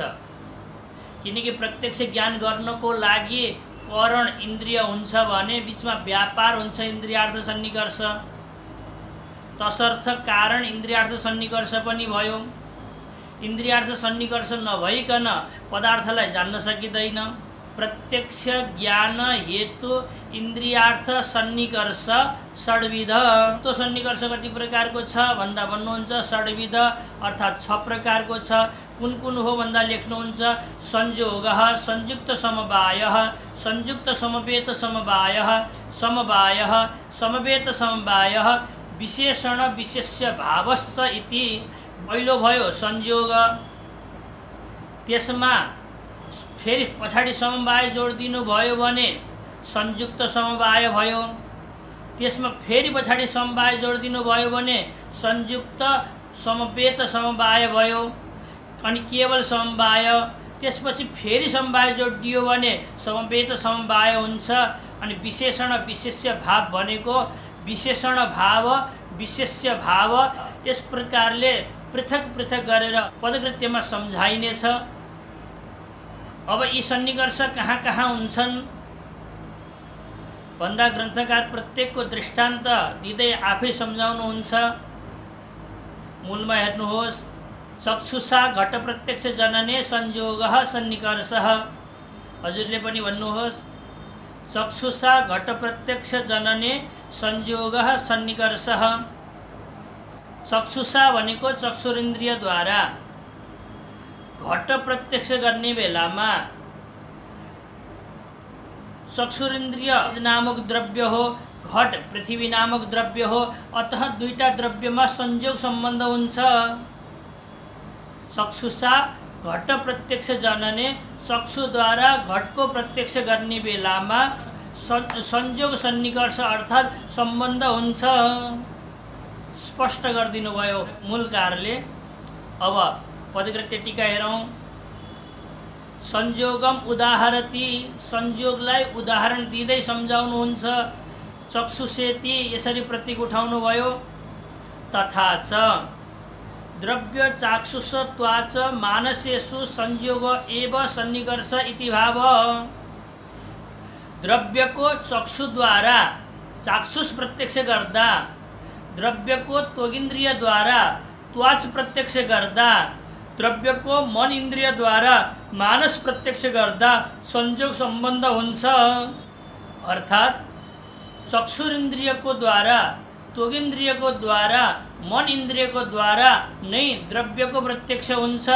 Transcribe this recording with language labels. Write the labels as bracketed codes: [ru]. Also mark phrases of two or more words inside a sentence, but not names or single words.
[ne] किनकि प्रत्यक्ष ज्ञान गर्नको लागि करण इन्द्रिय हुन्छ भने बिचमा व्यापार हुन्छ, इन्द्रियार्थ सन्निकर्ष। तसर्थ कारण इन्द्रियार्थ सन्निकर्ष पनि भयो। इन्द्रियार्थ सन्निकर्ष नभइकन पदार्थलाई जान्न सकिँदैन। [sa] प्रत्यक्ष ज्ञान हेतु इन्द्रियार्थ सन्निकर्ष षड्विध। [ne] तो सन्निकर्ष कति प्रकारको छ भन्दा भन्नुहुन्छ षड्विध, अर्थात् 6 प्रकारको छ। कुन कुन हो भन्दा लेख्नुहुन्छ [sa] संयोगः, संयुक्त समवायः, संयुक्त समवेत समवायः, समवायः, समवेत समवायः, विशेषण विशेष्य भावश्च इति। [ne] पहिलो भयो संयोग, त्यसमा फेरि पछाडि समवाय जोडिदिनु भयो भने संयुक्त समवाय भयो। त्यसमा फेरि पछाडि समवाय जोडिदिनु भयो भने संयुक्त समवेत समवाय भयो। अनि केवल समवाय, त्यसपछि फेरि समवाय जोडिदियो भने समवेत समवाय हुन्छ। अनि विशेषण विशेष्य भाव भनेको विशेषण भाव, विशेष्य भाव, यस प्रकारले पृथक पृथक गरेर पदकृत्यमा सम्झाइनेछ। अब यी सन्निकर्ष कहाँ कहाँ हुन्छन् भन्दा ग्रन्थकार प्रत्येकको दृष्टान्त दिँदै आफै सम्झाउनुहुन्छ। मूलमा हेर्नुहोस्, [sa] चक्षुषा घट प्रत्यक्ष जनने संयोगः सन्निकर्षः। [ne] हजुरले पनि भन्नुहोस्, [sa] चक्षुषा घट प्रत्यक्ष जनने संयोगः सन्निकर्षः। [ne] चक्षुषा भनेको चक्षुरिन्द्रियद्वारा घट प्रत्यक्ष गर्ने बेलामा चक्षुरिन्द्रिय नामक द्रव्य हो, घट पृथ्वी नामक द्रव्य हो, अतः दुईटा द्रव्यमा संयोग सम्बन्ध हुन्छ। [sa] चक्षुषा घट प्रत्यक्ष जनने, [ne] चक्षुद्वारा घटको प्रत्यक्ष गर्ने बेलामा संयोग सन्निकर्ष अर्थात् सम्बन्ध हुन्छ। स्पष्ट गरिदिनु भयो मूलकारले। अब पदकृत्य टीका हेरौँ। [sa] संयोगम उदाहरति, [ne] संयोगलाई उदाहरण दिँदै सम्झाउनुहुन्छ। चक्षुषेति यसरी प्रतीक उठाउनु भयो। [sa] तथा च द्रव्य चाक्षुष त्वाच मानसेषु संयोग एव सन्निकर्ष इति भाव। [ne] द्रव्यको चक्षुद्वारा चाक्षुष प्रत्यक्ष गर्दा, द्रव्यको त्वगिन्द्रियद्वारा त्वाच प्रत्यक्ष गर्दा, द्रव्यको मन इन्द्रियद्वारा मानस प्रत्यक्ष गर्दा संयोग सम्बन्ध हुन्छ। अर्थात् चक्षुरिन्द्रियको द्वारा, त्वगिन्द्रियको द्वारा, मन इन्द्रियको द्वारा नै द्रव्यको प्रत्यक्ष हुन्छ।